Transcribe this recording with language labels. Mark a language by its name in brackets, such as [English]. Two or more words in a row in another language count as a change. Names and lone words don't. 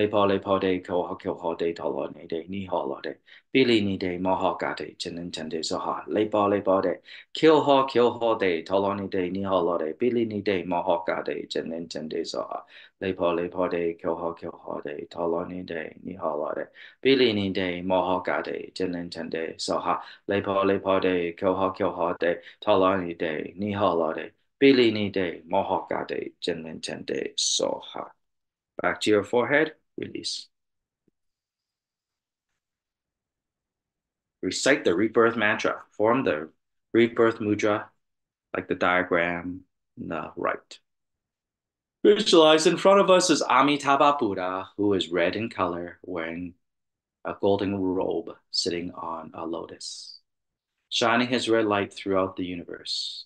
[English] Lepo de, kilho de, toloni de, niholo de, Billy ni de mohawkate, chinen chende soha, lepa de, kill ho de, toloni de, ni holo de, Billy ni de mohawkate, chinen chende soha, lepa de, kill ho de, toloni de, ni holo de, Billy ni de mohawkate, chinen chende soha, lepa de, kill ho de, toloni de, ni holo de, Billy ni de mohawkate, chinen chende soha. Back to your forehead, release. Recite the rebirth mantra. Form the rebirth mudra like the diagram on the right. Visualize in front of us is Amitabha Buddha, who is red in color, wearing a golden robe, sitting on a lotus, shining his red light throughout the universe.